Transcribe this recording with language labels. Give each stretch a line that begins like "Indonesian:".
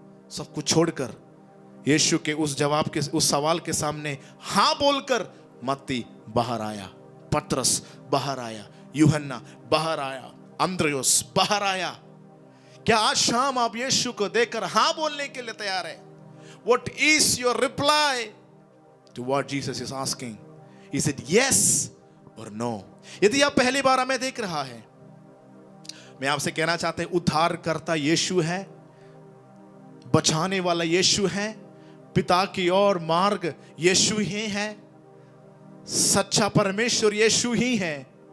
Hindi: सब कुछ छोड़कर यीशु के उस जवाब के, उस सवाल के सामने हां बोलकर मत्ती बाहर आया, पतरस बाहर आया, यूहन्ना बाहर आया, अंद्रयोस बाहर आया। क्या आज शाम आप यीशु को देखकर हां बोलने के लिए तैयार है?
English: What is your reply to what Jesus is asking? Is it yes or no?
Hindi: यदि आप पहली बार हमें देख रहा है, मैं आपसे कहना चाहते हैं, उद्धारकर्ता यीशु है, बचाने वाला यीशु है, पिता की ओर मार्ग यीशु ही है, सच्चा परमेश्वर यीशु ही है।